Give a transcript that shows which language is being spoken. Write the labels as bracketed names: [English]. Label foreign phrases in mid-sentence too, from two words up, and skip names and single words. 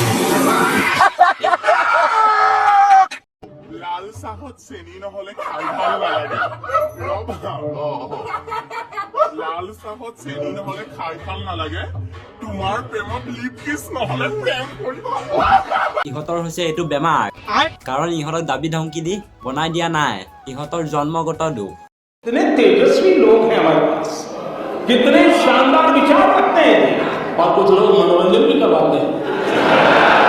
[Assamese] লাল চাহত চেনি নহলে খাই ভাল নালাগে লাল চাহত চেনি নহলে খাই ভাল নালাগে তোমাৰ প্ৰেমত [English] lip kiss [Assamese] নহলে প্ৰেম কৰিব ইহঁতৰ হৈছে এইটো বেমাৰ কাৰণ ইহঁতক দাবী ধমকি দি বনাই দিয়া নাই ইহঁতৰ জন্মগত দুখ [Hindi] कितने तेजस्वी लोग हैं हमारे पास कितने शानदार विचार रखते हैं और कुछ लोग मनोरंजन भी करवाते हैं